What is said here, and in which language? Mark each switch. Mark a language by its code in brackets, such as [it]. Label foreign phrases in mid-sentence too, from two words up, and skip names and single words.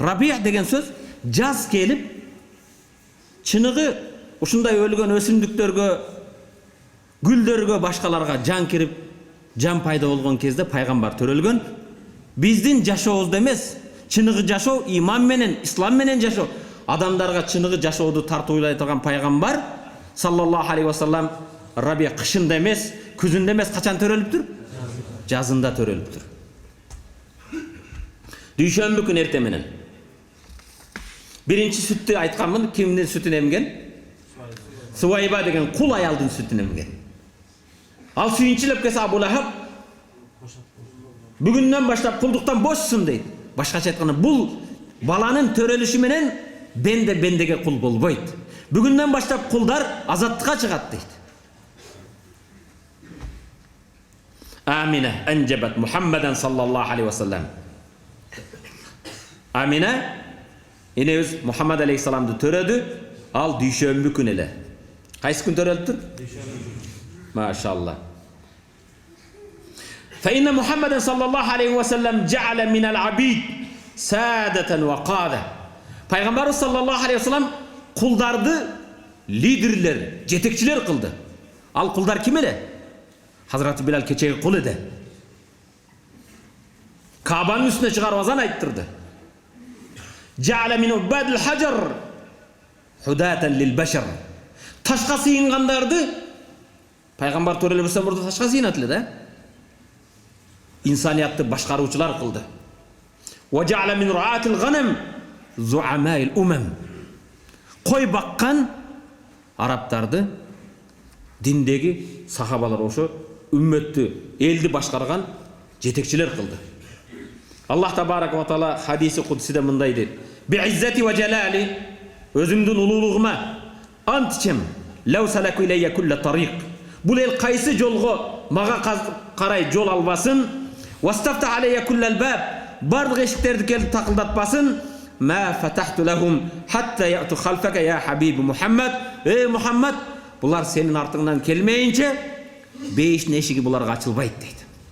[ky] Рабиа деген сөз жаз келип, чыныгы ушундай өлгөн өсүмдүктөргө, гүлдөргө, башкаларга жан кирип, жан пайда болгон кезде пайгамбар төрөлгөн. Биздин жашообузда эмес, чыныгы жашоо иман менен, ислам менен жашоо. Адамдарга чыныгы жашооду тартуулай турган пайгамбар [ar] صلى الله عليه وسلم [ky] Рабиа кышында эмес, күзүндө эмес, качан төрөлүптүр? Жазында төрөлүптүр. Дүйшөмбү күн эрте менен. Биринчи сүттү айтканмын, кимдин сүтүн эмген? Суайба деген кул аялдын сүтүн эмген. Ал сүйүнчүлөп келсе Абу Лахаб бүгүндөн баштап кулдуктан бошсун дейт. Башкача айтканда, бул баланын төрөлүшү менен бендеге кул болбойт. Бүгүндөн баштап кулдар азаттыкка чыгат дейт. [ar] آمنة أنجبت محمدا صلى الله عليه وسلم. [ky] Амина энебиз Мухаммад алейхиссаламды төрөдү, ал дүйшөмбү күн эле. Кайсы күн төрөлүптүр? Машалла. [ar] فإن محمد صلى الله عليه وسلم جعل من العبيد سادة وقادة. [ky] Пайгамбар [ar] صلى الله عليه وسلم [ky] кулдарды лидерлер, жетекчилер кылды. Ал кулдар ким эле? Хазраты Билал кечеги кул эди. Кабанын үстүнө чыгарып азан айттырды. [ar] جعل من عباد الحجر حداة للبشر. [ky] Ташка сыйынгандарды пайгамбар төрөлбөсө мурда ташка сыйынат эле да. Инсаниятты башкаруучулар кылды. [ar] وجعل من رعاة الغنم زعماء الأمم. [ky] Кой баккан арабтарды диндеги сахабалар ошо үммөттү, элди башкарган жетекчилер кылды. Аллах табарак ва таала хадиси кудсиде мындай дейт: [ar] "بعزتي وجلالي", [ky] өзүмдүн улуулугума ант ичем, [ar] "لو سلكوا إلي كل طريق", [ky] бул эл кайсы жолго мага карай жол албасын, [ar] "واستفتحوا علي كل الباب", [ky] бардык эшиктерди келип такылдатпасын, [ar] "ما فتحت لهم حتى يأتوا خلفك يا حبيبي محمد", [ky] эй Мухаммад, булар сенин артыңдан келмейинче бейиштин эшиги буларга ачылбайт дейт.